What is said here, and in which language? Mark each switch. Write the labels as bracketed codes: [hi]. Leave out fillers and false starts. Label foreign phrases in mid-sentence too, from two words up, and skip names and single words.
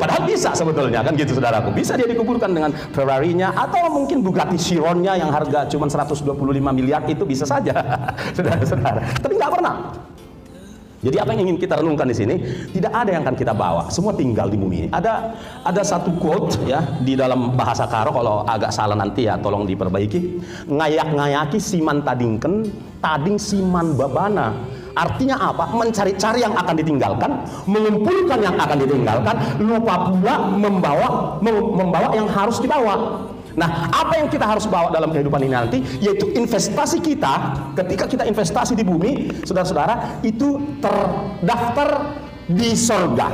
[id] Padahal bisa sebetulnya, kan gitu saudaraku. Bisa dia dikuburkan dengan Ferrari-nya atau mungkin Bugatti Chiron-nya yang harga cuma 125 miliar, itu bisa saja, saudara-saudara. Tapi nggak pernah. Jadi apa yang ingin kita renungkan di sini, tidak ada yang akan kita bawa, semua tinggal di bumi. Ada satu quote ya di dalam bahasa Karo, kalau agak salah nanti ya tolong diperbaiki. [btx] Ngayak-ngayaki siman tadingken, tading siman babana. [id] Artinya apa? Mencari-cari yang akan ditinggalkan, mengumpulkan yang akan ditinggalkan, lupa pula membawa yang harus dibawa. Nah, apa yang kita harus bawa dalam kehidupan ini nanti, yaitu investasi kita. Ketika kita investasi di bumi, saudara-saudara, itu terdaftar di sorga.